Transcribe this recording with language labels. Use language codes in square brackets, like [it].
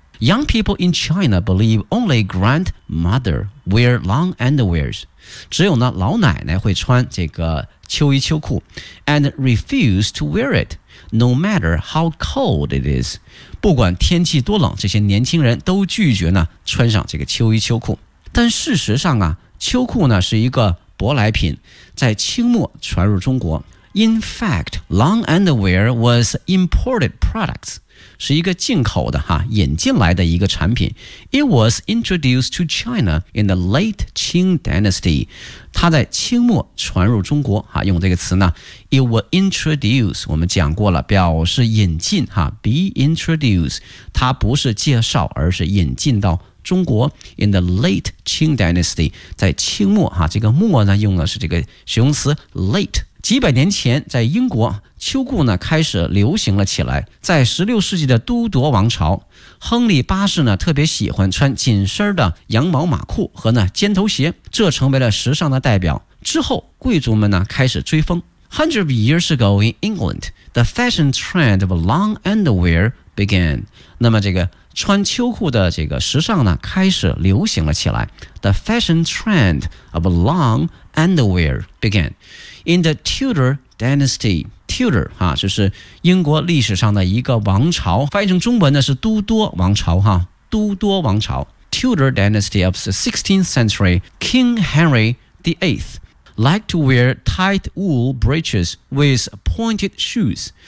[en] Young people in China believe only grandmother wear long underwears， [zh] 只有呢老奶奶会穿这个秋衣秋裤， [en] and refuse to wear it no matter how cold it is， [zh] 不管天气多冷，这些年轻人都拒绝呢穿上这个秋衣秋裤。但事实上啊，秋裤呢是一个舶来品，在清末传入中国。 [en] In fact, long underwear was imported products. [zh] 是一个进口的哈，引进来的一个产品。 [en] It was introduced to China in the late Qing Dynasty. [zh] 它在清末传入中国哈，用这个词呢。 [en] It was introduced. [zh] 我们讲过了，表示引进哈 ， [en] be introduced. [zh] 它不是介绍，而是引进到中国 [en] in the late Qing Dynasty. [zh] 在清末哈，这个末呢用的是这个形容词 late。几百年前在英国，秋裤呢开始流行了起来。在16世纪的都铎王朝，亨利八世呢特别喜欢穿紧身的羊毛马裤和呢尖头鞋，这成为了时尚的代表。之后贵族们呢开始追风。 [en] Hundreds of years ago in England, the fashion trend of long underwear began. [zh] 那么这个穿秋裤的这个时尚呢开始流行了起来。 [en] The fashion trend of long underwear began in the Tudor dynasty. [zh] Tudor 哈，就是英国历史上的一个王朝，翻译成中文呢是都铎王朝哈，都铎王朝。 [en] Tudor dynasty of the 16th century, King Henry VIII liked to wear tight wool breeches with pointed shoes.